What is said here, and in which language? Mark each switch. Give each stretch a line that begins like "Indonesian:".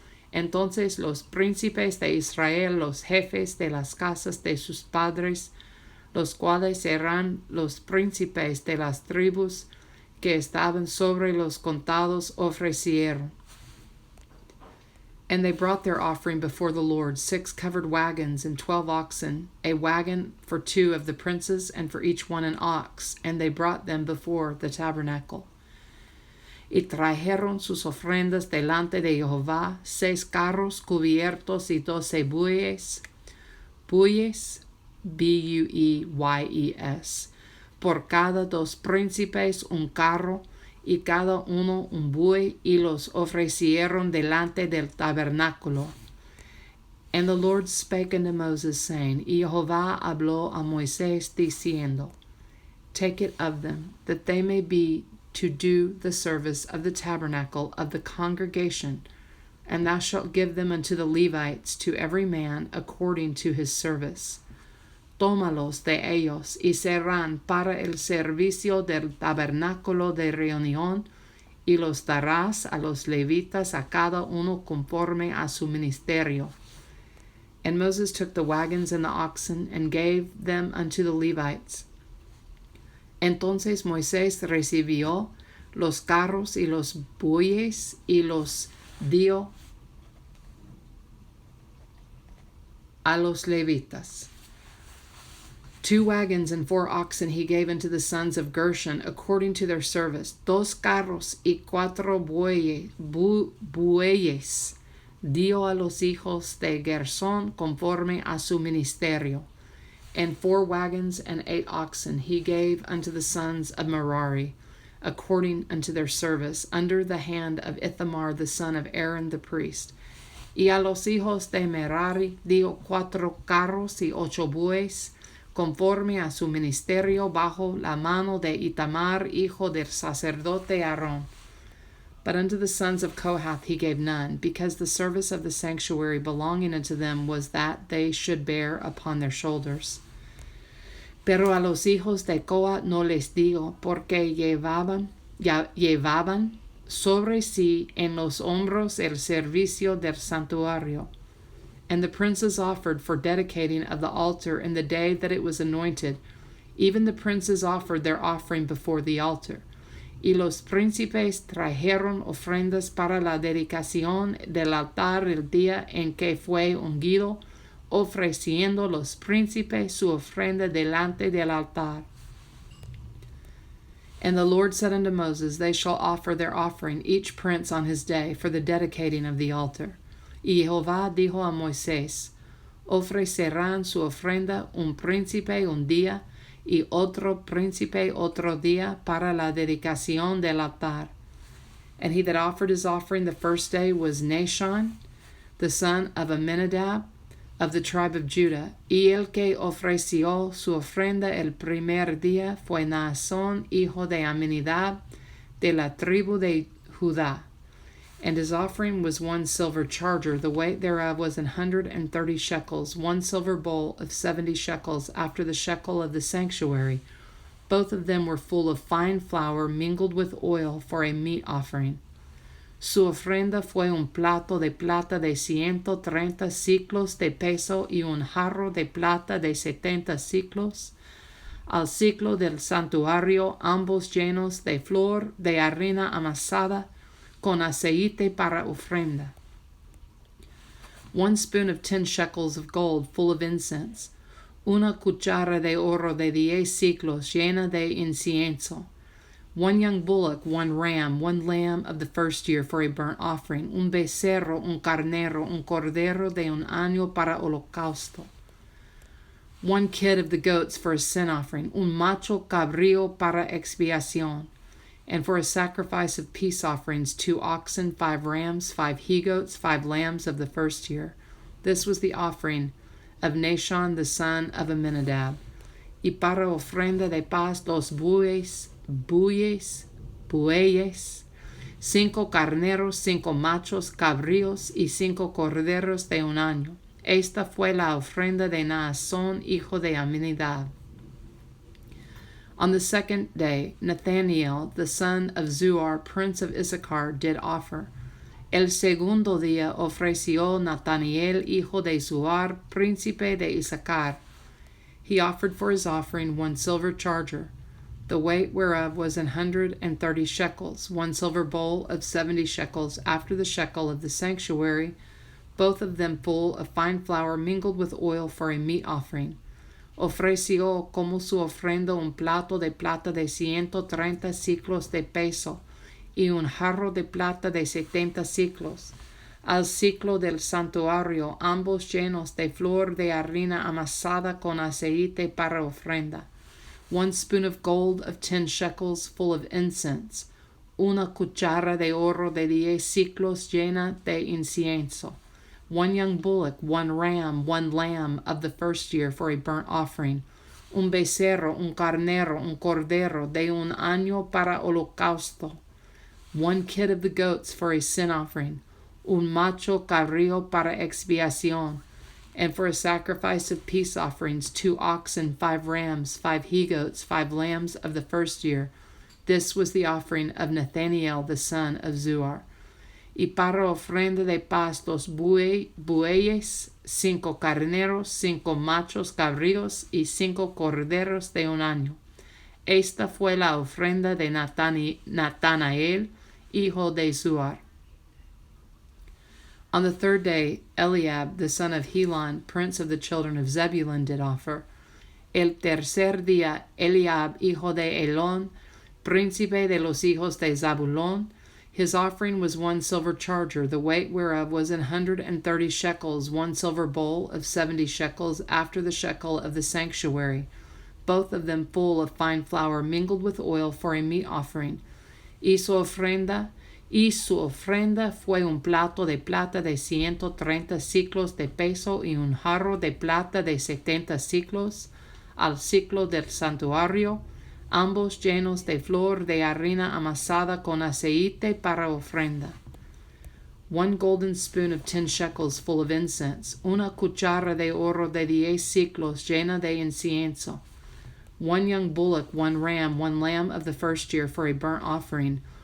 Spanish: Entonces los príncipes de Israel, los jefes de las casas de sus padres, los cuales eran los príncipes de las tribus que estaban sobre los contados, ofrecieron.
English: And they brought their offering before the Lord, 6 covered wagons and 12 oxen, a wagon for 2 of the princes, and for each one an ox, and they brought them before the tabernacle.
Spanish: Y trajeron sus ofrendas delante de Jehová, 6 carros cubiertos y 12 bueyes, bueyes, por cada 2 príncipes un carro, y cada uno un buey, y los ofrecieron delante del tabernáculo.
English: And the Lord spake unto Moses, saying,
Spanish: Y Jehová habló a Moisés, diciendo,
English: Take it of them, that they may be to do the service of the tabernacle of the congregation, and thou shalt give them unto the Levites, to every man according to his service.
Spanish: Tómalos de ellos, y serán para el servicio del tabernáculo de reunión, y los darás a los levitas, a cada uno conforme a su ministerio.
English: And Moses took the wagons and the oxen, and gave them unto the Levites.
Spanish: Entonces Moisés recibió los carros y los bueyes, y los dio a los levitas.
English: 2 wagons and 4 oxen he gave unto the sons of Gershon according to their service.
Spanish: 2 carros y 4 bueyes dio a los hijos de Gersón conforme a su ministerio.
English: And 4 wagons and 8 oxen he gave unto the sons of Merari, according unto their service, under the hand of Ithamar the son of Aaron the priest.
Spanish: Y a los hijos de Merari dio 4 carros y 8 bueyes, conforme a su ministerio, bajo la mano de Itamar, hijo del sacerdote Aarón.
English: But unto the sons of Kohath he gave none, because the service of the sanctuary belonging unto them was that they should bear upon their shoulders.
Spanish: Pero a los hijos de Kohath no les dio, porque llevaban sobre sí en los hombros el servicio del santuario.
English: And the princes offered for dedicating of the altar in the day that it was anointed. Even the princes offered their offering before the altar.
Spanish: Y los príncipes trajeron ofrendas para la dedicación del altar el día en que fue ungido, ofreciendo los príncipes su ofrenda delante del altar.
English: And the Lord said unto Moses, They shall offer their offering, each prince on his day, for the dedicating of the altar.
Spanish: Y Jehová dijo a Moisés, Ofrecerán su ofrenda un príncipe un día, y otro príncipe otro día, para la dedicación del altar.
English: And he that offered his offering the first day was Nahshon, the son of Amminadab, of the tribe of Judah.
Spanish: Y el que ofreció su ofrenda el primer día fue Naasón, hijo de Amminadab, de la tribu de Judá.
English: And his offering was 1 silver charger, the weight thereof was 130 shekels, 1 silver bowl of 70 shekels, after the shekel of the sanctuary. Both of them were full of fine flour mingled with oil for a meat offering.
Spanish: Su ofrenda fue un plato de plata de 130 siclos de peso y un jarro de plata de 70 siclos. Al ciclo del santuario, ambos llenos de flor de harina amasada con aceite para ofrenda.
English: 1 spoon of 10 shekels of gold full of incense.
Spanish: Una cuchara de oro de 10 siclos llena de incienso.
English: 1 young bullock, 1 ram, 1 lamb of the first year for a burnt offering.
Spanish: Un becerro, un carnero, un cordero de un año para holocausto.
English: 1 kid of the goats for a sin offering.
Spanish: Un macho cabrío para expiación.
English: And for a sacrifice of peace offerings, 2 oxen, 5 rams, 5 he-goats, 5 lambs of the first year. This was the offering of Nashon the son of Amminadab.
Spanish: Y para ofrenda de paz 2 bueyes, 5 carneros, 5 machos cabríos y 5 corderos de un año. Esta fue la ofrenda de Naasón, hijo de Amminadab.
English: On the second day, Nathanael, the son of Zuar, prince of Issachar, did offer.
Spanish: El segundo día ofreció Nathanael, hijo de Zuar, príncipe de Issachar.
English: He offered for his offering 1 silver charger, the weight whereof was 130 shekels, 1 silver bowl of 70 shekels, after the shekel of the sanctuary, both of them full of fine flour mingled with oil for a meat offering.
Spanish: Ofreció como su ofrenda un plato de plata de 130 siclos de peso y un jarro de plata de 70 siclos. Al ciclo del santuario, ambos llenos de flor de harina amasada con aceite para ofrenda.
English: 1 spoon of gold of 10 shekels full of incense.
Spanish: Una cuchara de oro de 10 siclos llena de incienso.
English: 1 young bullock, 1 ram, 1 lamb of the first year for a burnt offering.
Spanish: Un becerro, un carnero, un cordero de un año para holocausto.
English: 1 kid of the goats for a sin offering.
Spanish: Un macho cabrío para expiación.
English: And for a sacrifice of peace offerings, 2 oxen, 5 rams, 5 he-goats, 5 lambs of the first year. This was the offering of Nathanael the son of Zuar.
Spanish: Y para ofrenda de paz 2 bueyes, 5 carneros, 5 machos cabríos y 5 corderos de un año. Esta fue la ofrenda de Nathanael, hijo de Zuar.
English: On the third day, Eliab, the son of Helon, prince of the children of Zebulun, did offer.
Spanish: El tercer día, Eliab, hijo de Elón, príncipe de los hijos de Zabulón,
English: his offering was 1 silver charger, the weight whereof was 130 shekels, 1 silver bowl of 70 shekels, after the shekel of the sanctuary, both of them full of fine flour mingled with oil for a meat offering.
Spanish: Y su ofrenda fue un plato de plata de 130 siclos de peso y un jarro de plata de 70 siclos, al ciclo del santuario, ambos llenos de flor de harina amasada con aceite para ofrenda.
English: 1 golden spoon of 10 shekels full of incense.
Spanish: Una cuchara de oro de 10 siclos llena de incienso.
English: 1 young bullock, 1 ram, 1 lamb of the first year for a burnt offering.